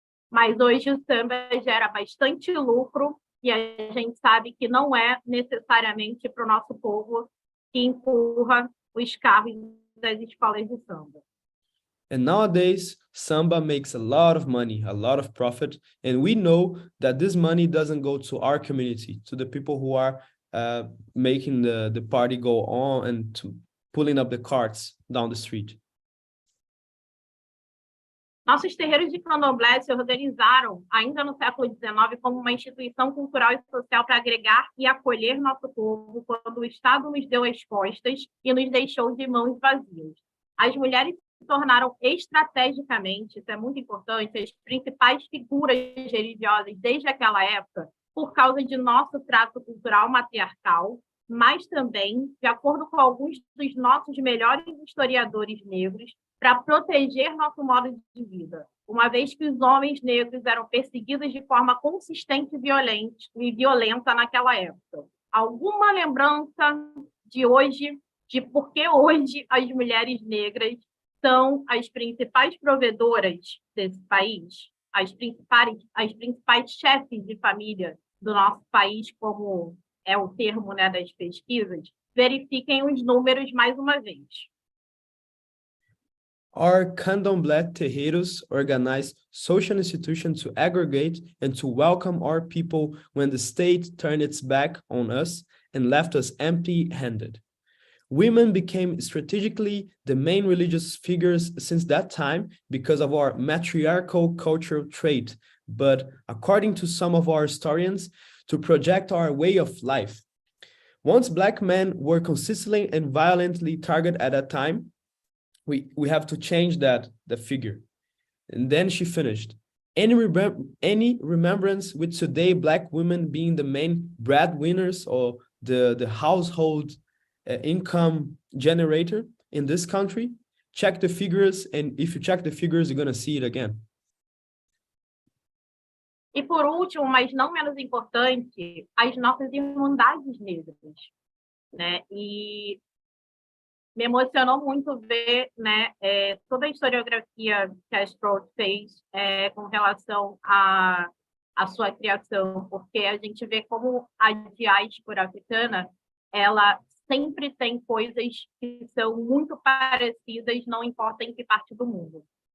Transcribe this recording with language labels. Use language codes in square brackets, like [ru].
[pt] Mas hoje o samba gera bastante lucro e a gente sabe que não é necessariamente para o nosso povo que empurra os carros das escolas de samba. [en] And nowadays, samba makes a lot of money, a lot of profit, and we know that this money doesn't go to our community, to the people who are making the party go on and to pulling up the carts down the street. [pt] Nossos terreiros de candomblé se organizaram ainda no século XIX como uma instituição cultural e social para agregar e acolher nosso povo quando o Estado nos deu as costas e nos deixou de mãos vazias. As mulheres se tornaram estrategicamente, isso é muito importante, as principais figuras religiosas desde aquela época por causa de nosso trato cultural matriarcal, mas também, de acordo com alguns dos nossos melhores historiadores negros, para proteger nosso modo de vida. uma vez que os homens negros eram perseguidos de forma consistente e violenta naquela época. Alguma lembrança de hoje, de por que hoje as mulheres negras são as principais provedoras desse país, as principais chefes de família do nosso país, como é o termo, né, das pesquisas? Verifiquem os números mais uma vez. [en] Our candomblé terreiros organized social institutions to aggregate and to welcome our people when the state turned its back on us and left us empty-handed. Women became strategically the main religious figures since that time because of our matriarchal cultural trait, but according to some of our historians, to project our way of life. Once Black men were consistently and violently targeted at that time, we have to change the figure. And then she finished. Any remembrance with today Black women being the main breadwinners or the household income generator in this country? Check the figures, and if you check the figures, you're gonna see it again. [pt] E por último, mas não menos importante, as nossas irmandades negras, né? E me emocionou muito ver, né, toda a historiografia que a Stroud fez com relação à sua criação, porque a gente vê como a diáspora africana, ela sempre tem coisas que são muito parecidas, não importa em que parte do mundo.